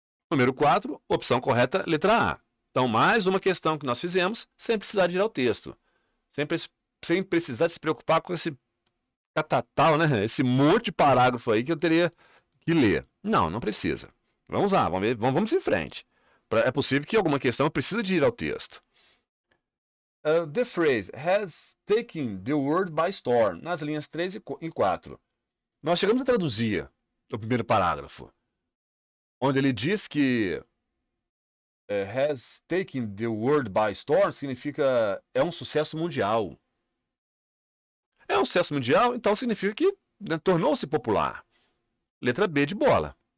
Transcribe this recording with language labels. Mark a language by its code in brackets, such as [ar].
[pt] Número 4, opção correta, letra A. Então, mais uma questão que nós fizemos sem precisar de ir ao texto. Sem precisar se preocupar com esse catatal, né? Esse monte de parágrafo aí que eu teria que ler. Não precisa. Vamos lá, vamos em frente. É possível que alguma questão precise de ir ao texto. [en] The phrase has taken the world by storm, [pt] nas linhas 3 e 4. Nós chegamos a traduzir o primeiro parágrafo, onde ele diz que [en] has taken the world by storm [pt] significa é um sucesso mundial. É um sucesso mundial, então significa que tornou-se popular. Letra B de bola.